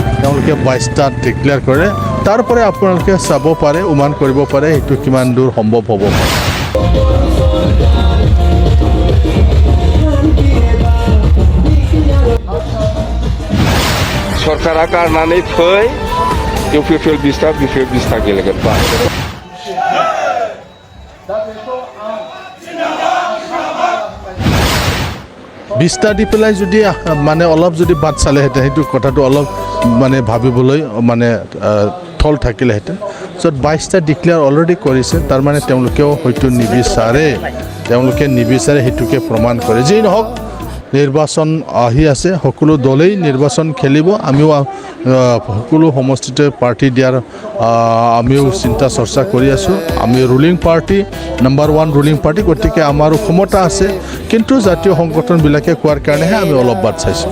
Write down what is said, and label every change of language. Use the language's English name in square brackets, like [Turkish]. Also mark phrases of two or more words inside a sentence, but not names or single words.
[Assamese] তেওঁলোকে 22টা ডিক্লেয়াৰ কৰে তাৰপৰে আপোনালোকে চাব পাৰে উমান কৰিব পাৰে এইটো কিমান দূৰ সম্ভৱ হ'ব [Bodo] सरकारा गारनानै फै UPPL BPF 20टा गेलेगोन बा [Assamese] বিশটা দি পেলাই যদি মানে অলপ যদি বাদ চালেহেঁতেন সেইটো কথাটো অলপ মানে ভাবিবলৈ মানে থল থাকিলেহেঁতেন য'ত 22টা [English] declare already [Assamese] কৰিছে তাৰমানে তেওঁলোকেও হয়তো নিবিচাৰে সেইটোকে প্ৰমাণ কৰে যি নহওক নিৰ্বাচন আহি আছে সকলো দলেই নিৰ্বাচন খেলিব আমিও সকলো সমষ্টিতে পাৰ্টি দিয়াৰ আমিও চিন্তা চৰ্চা কৰি আছোঁ আমি [English] ruling party number 1 ruling party [Assamese] গতিকে আমাৰো ক্ষমতা আছে কিন্তু জাতীয় সংগঠনবিলাকে কোৱাৰ কাৰণেহে আমি অলপ বাদ চাইছোঁ